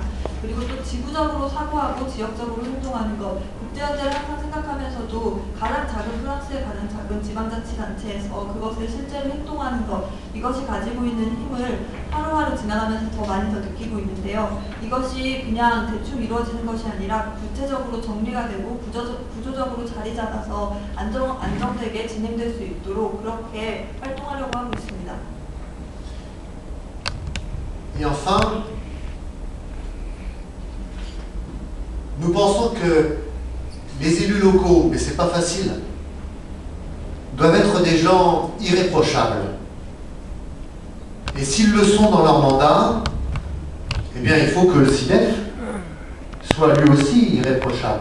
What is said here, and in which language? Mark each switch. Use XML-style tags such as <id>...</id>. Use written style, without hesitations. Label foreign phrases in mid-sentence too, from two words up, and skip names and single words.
<ko>그리고 또 지구적으로 사고하고 지역적으로 행동하는 것, 국제연대를 항상 생각하면서도 가장 작은 프랑스의 가장 작은 지방자치단체에서 그것을 실제로 행동하는 것, 이것이 가지고 있는 힘을 하루하루 지나가면서 더 많이 더 느끼고 있는데요. 이것이 그냥 대충 이루어지는 것이 아니라 구체적으로 정리가 되고 구조적으로 자리 잡아서 안정되게 진행될 수 있도록 그렇게 활동하려고 하고 있습니다.</ko> <fr>Et enfin, nous pensons que les élus locaux, mais c'est pas facile, doivent être des gens irréprochables. Et s'ils le sont dans leur mandat, eh bien il faut que le SIDEF soit lui aussi irréprochable.</fr>